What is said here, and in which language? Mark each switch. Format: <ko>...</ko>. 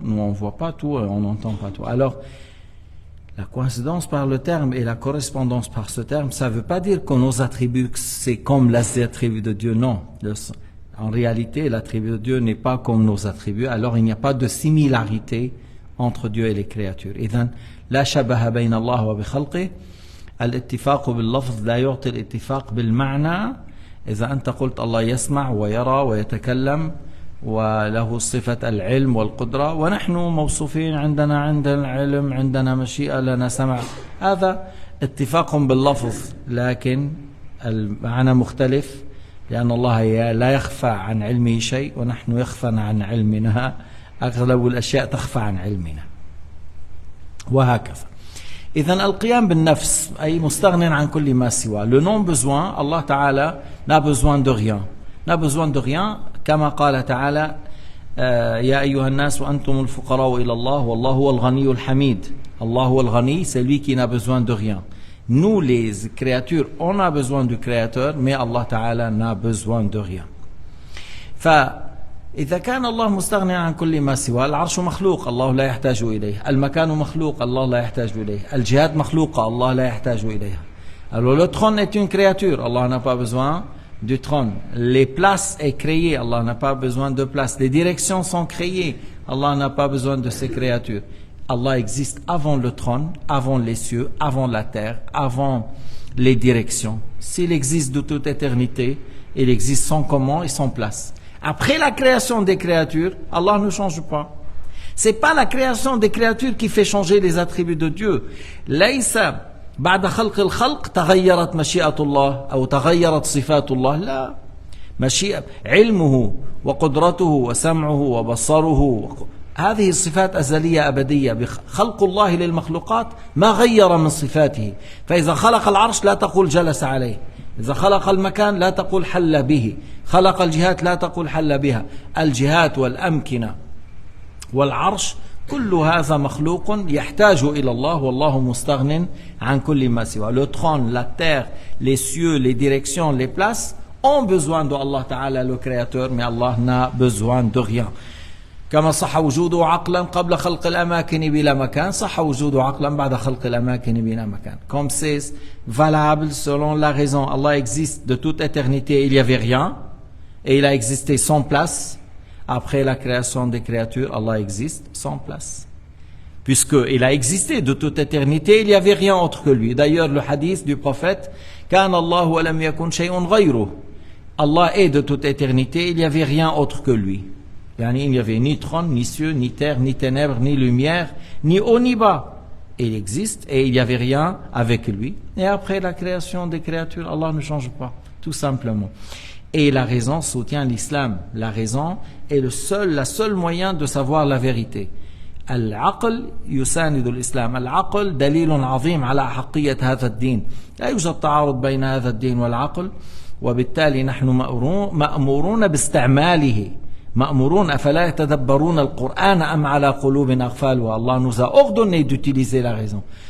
<fr>Nous, on ne voit pas tout, on n'entend pas tout. Alors, la coïncidence par le terme et la correspondance par ce terme, ça ne veut pas dire que nos attributs, c'est comme les attributs de Dieu. Non. En réalité, l'attribut de Dieu n'est pas comme nos attributs. Alors, il n'y a pas de similarité entre Dieu et les créatures.</fr> <ar>إذن لا شبه بين الله وبخلقه. الاتفاق باللفظ لا يعطي الاتفاق بالمعنى. إذا أنت قلت الله يسمع ويرى ويتكلم وله صفة العلم والقدرة, ونحن موصوفين عندنا العلم, عندنا مشيئة, لنا سمع, هذا اتفاق باللفظ, لكن المعنى مختلف, لأن الله لا يخفى عن علمه شيء ونحن يخفى عن علمنا, أغلب الأشياء تخفى عن علمنا, وهكذا. إذن القيام بالنفس أي مستغن عن كل ما سوى.</ar> <fr>Le non-besoin, Allah Ta'ala n'a besoin de rien. N'a besoin de rien,</fr> <ar>كما قال تعالى يا أيها الناس وأنتم الفقراء إلى الله والله هو الغني الحميد.</ar> <fr>Allah</fr> <ar>هو الغني,</ar> <fr>c'est lui qui n'a besoin de rien. Nous les créatures, on a besoin du créateur, mais Allah Ta'ala n'a besoin de rien.</fr> <ar>فإذا كان الله مستغني عن كل ما سوى, العرش مخلوق الله لا يحتاج إليه, المكان مخلوق الله لا يحتاج إليه, الجهات مخلوقة الله لا يحتاج إليها.</ar> <fr>Alors le trône est une créature, Allah n'a pas besoin du trône. Les places est créées, Allah n'a pas besoin de places. Les directions sont créées, Allah n'a pas besoin de ces créatures. Allah existe avant le trône, avant les cieux, avant la terre, avant les directions. S'il existe de toute éternité, il existe sans comment et sans place. Après la création des créatures, Allah ne change pas. C'est pas la création des créatures qui fait changer les attributs de Dieu.</fr> <ar>ليس بعد خلق الخلق تغيرت مشيئة الله أو تغيرت صفات الله. لا, مشيئة علمه وقدرته وسمعه وبصره, هذه الصفات أزلية أبدية. بخلق الله للمخلوقات ما غير من صفاته. فإذا خلق العرش لا تقول جلس عليه, إذا خلق المكان لا تقول حل به, خلق الجهات لا تقول حل بها. الجهات والأمكنة والعرش كل هذا مخلوق يحتاج إلى الله والله مستغن عن كل ما سوى.</ar> <fr>Le trône, la terre, les cieux, les directions, les places ont besoin de Allah Ta'ala le créateur, mais Allah n'a besoin de rien.</fr> <ar>كما صح وجوده عقلا قبل خلق الأماكن بلا مكان, صح وجوده عقلا بعد خلق الأماكن بلا مكان.</ar> <fr>Comme c'est valable selon la raison, Allah existe de toute éternité, il n'y avait rien, et il a existé sans place. après la création des créatures, Allah existe sans place. Puisqu'il a existé de toute éternité, il n'y avait rien autre que lui. D'ailleurs, le hadith du prophète,</fr> <ar>كَانَ اللَّهُ وَلَمْ يَكُنْ شَيْءٌ غَيْرُهُ.</ar> <fr>Allah est de toute éternité, il n'y avait rien autre que lui. Il n'y avait ni trône, ni cieux, ni terre, ni ténèbres, ni lumière, ni haut, ni bas. Il existe et il n'y avait rien avec lui. Et après la création des créatures, Allah ne change pas, tout simplement. Et la raison soutient l'islam. La raison est la seule moyen de savoir la vérité.</fr> <ar>العقل يساند الإسلام. العقل دليل عظيم على أحقية هذا الدين. لا يوجد تعارض بين هذا الدين والعقل، وبالتالي نحن مأمورون باستعماله. مأمورون أفلا يتدبرون القرآن أم على قلوب أقفالها.</ar> <fr>Allah nous a ordonné d'utiliser la raison.</fr>